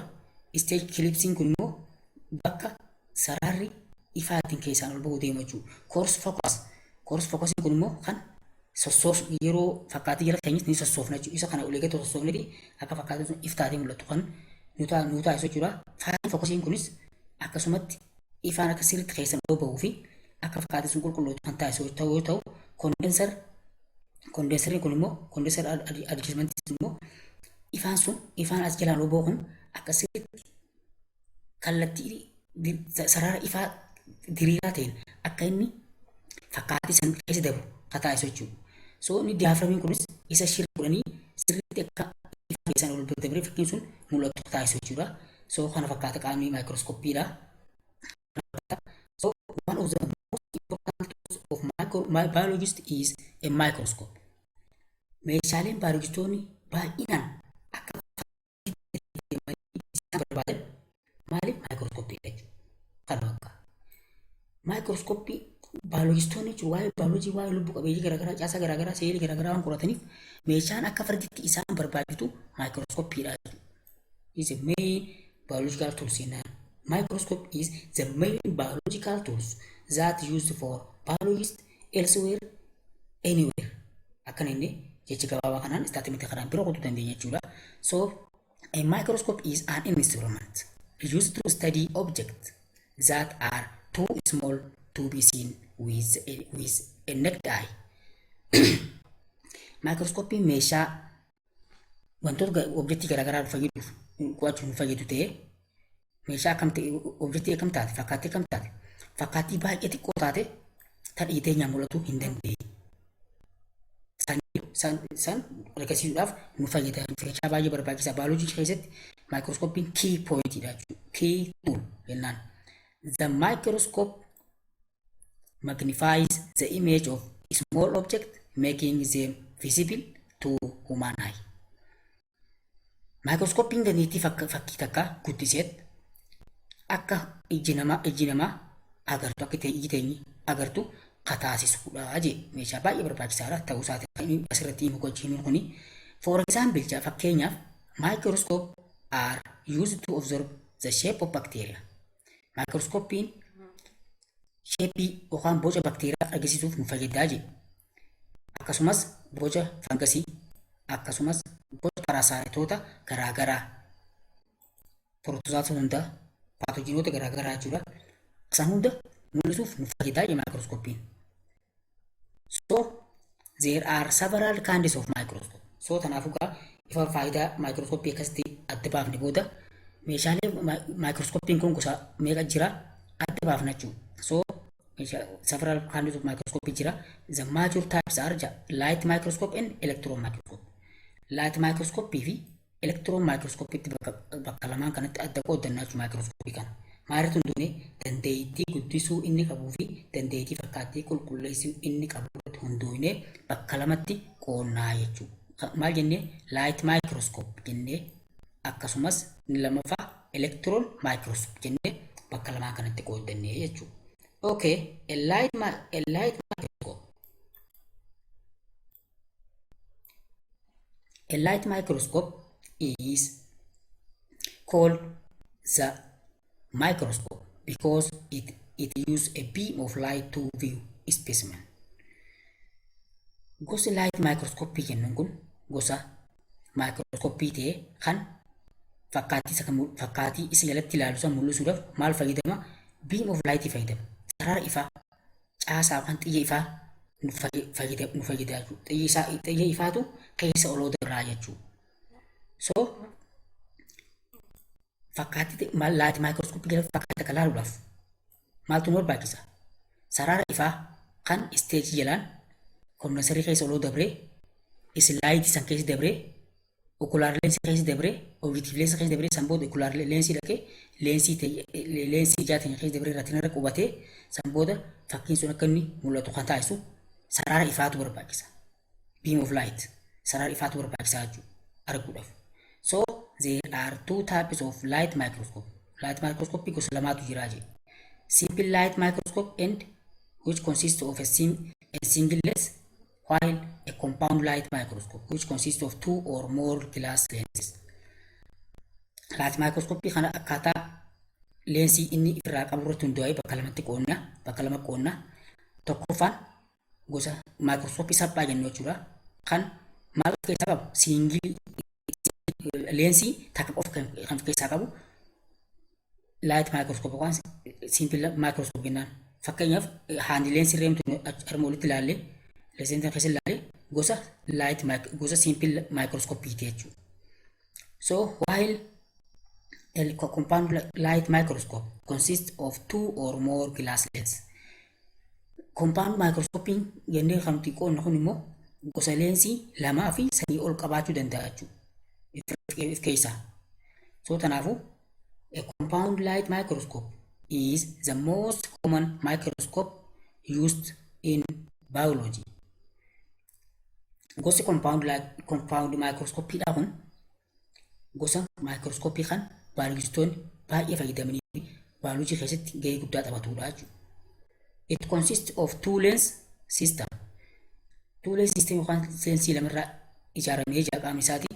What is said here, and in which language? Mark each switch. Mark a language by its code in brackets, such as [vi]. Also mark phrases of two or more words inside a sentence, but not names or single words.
[om] Isteej kilipsiin kun immoo bakka sararri ifaatiin keessaan ol ba'uu deemu jechuudha. [en] Coarse focusing [om] kun immoo kan sossoof yeroo fakkaattii jala keenyas ni sossoofna jechuudha. Isa kana ulee gadi sossoofneti akka fakkaattii sun iftaatee mul'atu kan nu taasisu jechuudha. [en] Fine focusing [om] kunis akkasumatti ifaan akka sirriitti keessaan ol ba'uu fi akka fakkaattii sun qulqullootu kan taasisu yoo ta'u kondensarii kun immoo kondensar adjustmentii immoo ifaan as jalaan ol ba'u kun akka sirriitti kallattii sarara ifaa diriiraa ta'een akka inni fakkaattii san keessa dabru kan taasisu jechuudha. So inni diyaafiramiin kunis isa shirri godhanii sirriitti akka ifaa keessaan ol dabree fakkiin sun mul'atu taasisu jechuudha. So kana fakkaata qaamni maayikirooskooppiidha. [en] So one of the most important tools of biologist is a microscope. [om] Meeshaaleen baayolojistoonni baay'inaan akka barbaadan maaliif maayikirooskooppii kan bakka maayikirooskooppii baayolojistoonni waa'ee baayolojii waa'ee lubbu qabeeyyii garaagaraa caasaa garaagaraa seelii garaagaraa waan qorataniif meeshaan akka farditti isaan barbaachisu maayikirooskooppiidha. [en] Is a main biological tools in microscope is the main biological tools that used for biologists elsewhere anywhere. [om] Akkana inni jecha gabaabaa kanaan istaatimentii kanaan biroo qotuu dandeenya jechuudha. [en] So a microscope is an instrument used to study objects that are too small to be seen with a naked eye. [om] Microscope meeshaa wantoota objektii garaagaraa fayyaduuf qo'achuuf fayyadu ta'ee meeshaa akkam ta'e objektii akkam taate fakkaattii baay'ee xiqqoo taate tan dhiiteenyaan mul'atu hin dandeenye. San argisiisuudhaaf nu fayyada. Meeshaa baay'ee barbaachisaa baayoloojii keessatti maayikirooskooppiin key pointiidha jechuudha. [en] Key tool jennaan. The microscope magnifies the image of small object making them visible to human eye. [om] Maayikirooskooppiin dandeettii fakkii takka guddiseet akka iji namaa agartu akka iji teenyi agartu kataasisuudha jee meeshaa baay'ee barbaachisaadha ta'uu isaati asirratti himu gochiin kuni. [en] For example, fakkeenyaaf microscope are used to observe the shape of bacteria. [om] Microscopiin sheepii yookaan boca bakteeriyaa argisiisuuf nu fayyadaa jee. Akkasumas boca fangasii akkasumas boca paraasaayitoota garaagaraa protozaa hunda paatoojiinoota garaagaraa jechuudha. Isaan hunda mul'isuuf nu fayyadaa jee microscopiin. [en] So there are several kinds of microscope. [om] So kanaafuu ifa faayidaa microscopii akkasitti adda baafne booda meeshaalee microscopiin kun gosa meeqa jira adda baafna jechuudha. [en] So several kinds of microscope [om] jira. [en] The major types are light microscope and electron microscope. Light microscope [om] fi [en] electron microscope [om] itti bakka lamaan kanatti adda qoodannaa jechuudha microscope kana. Maalitu hundune dandeettii guddisuu inni qabuu fi dandeettii fakkaattii qulqulleessuu inni qabu hunduunee bakka lamatti qoonnaa jechuudha. Maal jennee [en] light microscope [om] jennee akkasumas inni lammaffaa [en] electron microscope [om] jennee bakka lamaan kanatti qoodannee jechuudha. [en] Okay, a light microscope. A light microscope is called the microscope because it uses a beam of light to view a specimen. [om] Gosa [en] light microscope [om] jennuun kun gosa microscope ta'ee kan fakkaatii isa jalatti ilaalu san mul'isuudhaaf maal fayyadama? [en] Beam of light fayyadama. [om] Sarara ifaa caasaa kan xiyya ifaa nu fayyada jechuudha. Xiyya ifaatu keessa oloo darraa jechuudha. So fakkaatii [en] light microscope [om] jalatti fakkaata kan ilaaluudhaaf maaltu nu barbaachisa? Sarara ifaa kan stage jalaan kondensarii keessa oloo dabree islaayitii san keessa dabree okular lensii keessa dabree objective lensii keessa dabree san booda okular lensii dhaqee lensii ijaatiin keessa dabree irratti narra qubatee san booda fakkiin sun akka inni mul'atu kan taasisu sarara ifaatu barbaachisa. [en] Beam of light [om] sarara ifaatu barbaachisaa jechuudha arguudhaaf. [en] So there are two types of light microscope. Light microscope [om] gosa lamaatu jira jee. [en] Simple light microscope and which consists of a single lens, while a compound light microscope which consists of two or more glass lenses. Light microscope [om] kana akkaataa lensii inni irraa qabu irratti hundaa'ee bakka lama qoonna. Tokkoffaan gosa microscope salphaa jennu jechuudha. Kan maal of keessaa qabu? Single lensii takka qofa kan keessaa qabu [en] light microscope [om] yookaan [en] simple microscope [om] jennaan. Fakkeenyaaf haandi lensii reemtu arma walitti ilaallee lensii keessa ilaallee gosa [en] simple microscope [om] jechuudha. [en] So while a compound light microscope consists of two or more glass lenses. Compound microscope [om] jennee kan nuti qoonnu kun immoo gosa lensii lamaa fi sanii ol qabaachuu danda'a jechuudha keessaa. [en] So kanaafuu a compound light microscope is the most common microscope used in biology. [om] Gosa [en] compound microscope [om] dha kun gosa microscope kan biologistoonni baay'ee fayyadamanii biology keessatti gahee guddaa taphatudha jechuudha. [en] It consists of two lens system. Two lens system [om] yookaan lensii lamarraa ijaaramee jira qaamni isaati.